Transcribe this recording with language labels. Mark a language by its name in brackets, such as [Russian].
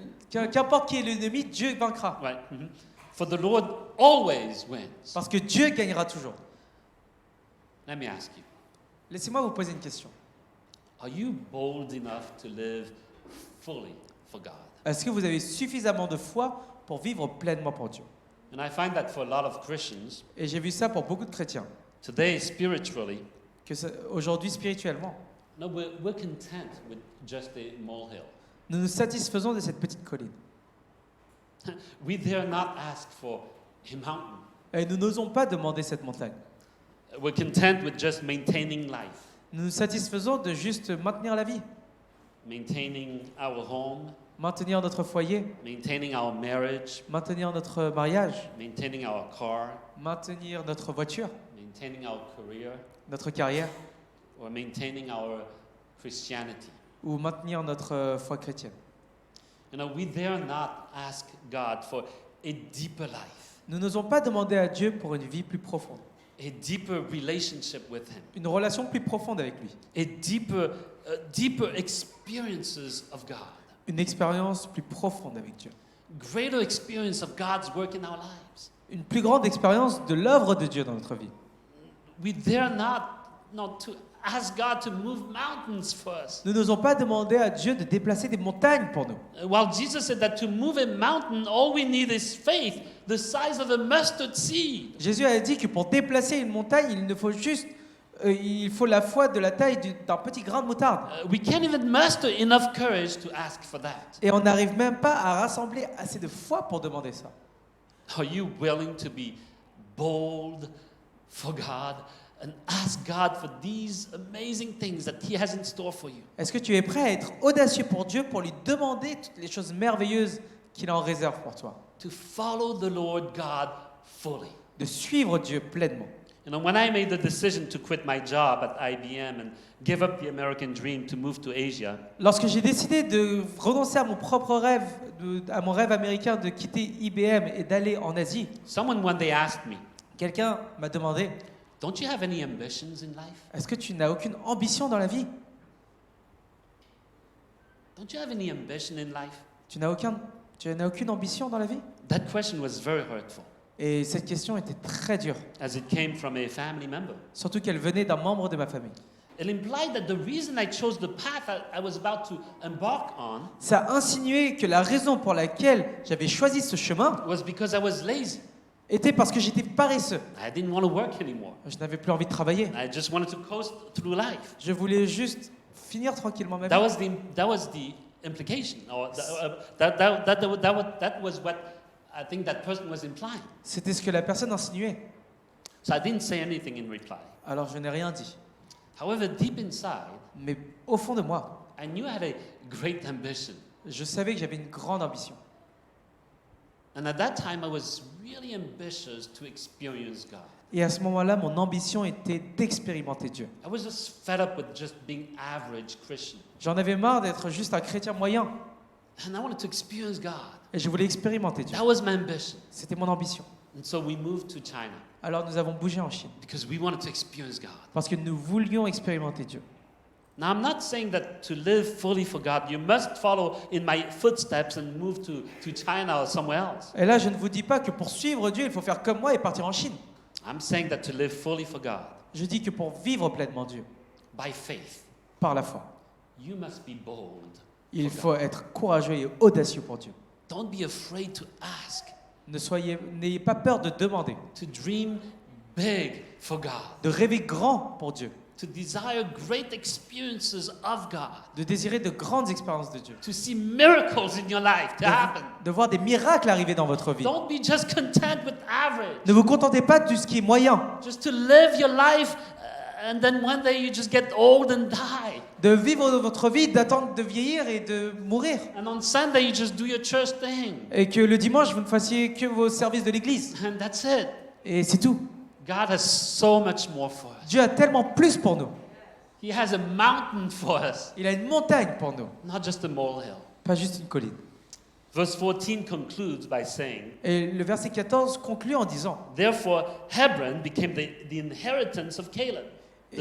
[French] Qu'importe qui est l'ennemi, Dieu vaincra. [English] Right? For the Lord always wins. [French] Parce que Dieu gagnera toujours. [English] Let me ask you, [French] Laissez-moi vous poser une question. [English] are you bold enough to live fully for God? [French] Est-ce que vous avez suffisamment de foi pour vivre pleinement pour Dieu? [English] And I find that for a lot of Christians, [French] Et j'ai vu ça pour beaucoup de chrétiens. [English] today spiritually, [French] Aujourd'hui, spirituellement, [English] no, we're content with just a molehill. [French] nous nous satisfaisons de cette petite colline. [English] We dare not ask for a mountain. [French] Et nous n'osons pas demander cette montagne. [English] We're content with just maintaining life, [French] Nous nous satisfaisons de juste maintenir la vie, [English] maintaining our home, [French] maintenir notre foyer, [English] maintaining our marriage, [French] maintenir notre mariage, [English] maintaining our car, [French] maintenir notre voiture, [English] maintaining our career, [French] notre carrière, [English] or maintaining our Christianity. [French] ou maintenir notre foi chrétienne. [English] You know, we dare not ask God for a deeper life, [French] Nous n'osons pas demander à Dieu pour une vie plus profonde, [English] a deeper relationship with Him, [French] une relation plus profonde avec lui, [English] a deeper experiences of God, [French] une expérience plus profonde avec Dieu, [English] greater experience of God's work in our lives. [French] une plus grande expérience de l'œuvre de Dieu dans notre vie. [English] We dare not to ask God to move mountains for us. [French] Nous n'osons pas demander à Dieu de déplacer des montagnes pour nous. [English] While Jesus said that to move a mountain, all we need is faith, the size of a mustard seed. [French] Jésus a dit que pour déplacer une montagne, il faut la foi de la taille d'un petit grain de moutarde. [English] We can't even muster enough courage to ask for that. [French] Et on n'arrive même pas à rassembler assez de foi pour demander ça. [English] Are you willing to be bold for God and ask God for these amazing things that He has in store for you? [French] Est-ce que tu es prêt à être audacieux pour Dieu, pour lui demander toutes les choses merveilleuses qu'il en réserve pour toi? [English] To follow the Lord God fully. [French] De suivre Dieu pleinement. [English] You know, when I made the decision to quit my job at IBM and give up the American dream to move to Asia, [French] Lorsque j'ai décidé de renoncer à mon propre rêve, à mon rêve américain de quitter IBM et d'aller en Asie, [English] someone one day asked me, [French] quelqu'un m'a demandé, [English] don't you have any ambitions in life? [French] est-ce que tu n'as aucune ambition dans la vie? [English] Don't you have any ambition in life? [French] Tu n'as aucune ambition dans la vie? [English] That question was very hurtful, [French] Et cette question était très dure, [English] as it came from a family member. [French] surtout qu'elle venait d'un membre de ma famille. [English] It implied that the reason I chose the path I was about to embark on [French] Ça insinuait que la raison pour laquelle j'avais choisi ce chemin [English] was because I was lazy. [French] était parce que j'étais paresseux. [English] I didn't want to work anymore. [French] Je n'avais plus envie de travailler. [English] I just wanted to coast through life. [French] Je voulais juste finir tranquillement ma [English] That [French] vie. [English] was the implication, or that was what I think that person was implying. [French] C'était ce que la personne insinuait. [English] So I didn't say anything in reply. [French] Alors je n'ai rien dit. [English] However, deep inside, [French] Mais au fond de moi, [English] I knew I had a great ambition. [French] je savais que j'avais une grande ambition. [English] And at that time, I was really ambitious to experience God. [French] Et à ce moment-là, mon ambition était d'expérimenter Dieu. [English] I was just fed up with just being average Christian. [French] J'en avais marre d'être juste un chrétien moyen. [English] And I wanted to experience God. [French] Et je voulais expérimenter Dieu. [English] That was my ambition. [French] C'était mon ambition. [English] And so we moved to China [French] Alors nous avons bougé en Chine. [English] because we wanted to experience God. [French] Parce que nous voulions expérimenter Dieu. [English] Now, I'm not saying that to live fully for God, you must follow in my footsteps and move to China or somewhere else. [French] Et là, je ne vous dis pas que pour suivre Dieu, il faut faire comme moi et partir en Chine. [English] I'm saying that to live fully for God, [French] Je dis que pour vivre pleinement Dieu, [English] by faith, [French] par la foi, [English] you must be bold. [French] il [English] for [French] faut [English] God. [French] être courageux et audacieux pour Dieu. [English] Don't be afraid to ask, [French] N'ayez pas peur de demander, [English] to dream big for God, [French] de rêver grand pour Dieu, [English] to desire great experiences of God, [French] de désirer de grandes expériences de Dieu, [English] to see miracles in your life to happen. [French] de voir des miracles arriver dans votre vie. [English] Don't be just content with average. [French] Ne vous contentez pas de ce qui est moyen, [English] Just to live your life and then one day you just get old and die. [French] de vivre votre vie, d'attendre de vieillir et de mourir. [English] And on Sunday you just do your church thing. [French] Et que le dimanche, vous ne fassiez que vos services de l'église. [English] And that's it. [French] Et c'est tout. [English] God has so much more for us. [French] Dieu a tellement plus pour nous. [English] He has a mountain for us, [French] Il a une montagne pour nous, [English] not just a molehill. [French] pas juste une colline. [English] Verse 14 concludes by saying, [French] Et le verset 14 conclut en disant, [English] therefore Hebron became the inheritance of Caleb, the